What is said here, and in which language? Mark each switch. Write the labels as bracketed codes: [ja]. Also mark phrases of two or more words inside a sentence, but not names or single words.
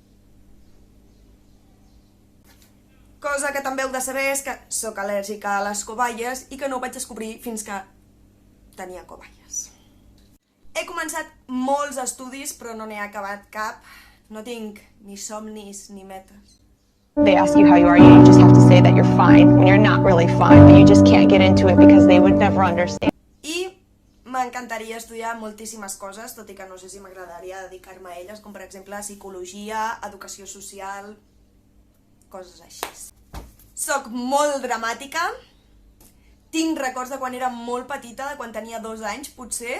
[ca] Cosa que també heu de saber és que sóc al·lèrgica a les coballes i que no ho vaig descobrir fins que tenia coballes. He començat molts estudis, però no n'he acabat cap. No tinc ni somnis ni metes. [en] They ask you how you are, you just have to say that you're fine when you're not really fine, but you just can't get into it because they would never understand. [ca] I m'encantaria estudiar moltíssimes coses, tot i que no sé si m'agradaria dedicar-me a elles, com per exemple psicologia, educació social, coses així. Soc molt dramàtica, tinc records de quan era molt petita, de quan tenia 2 anys potser.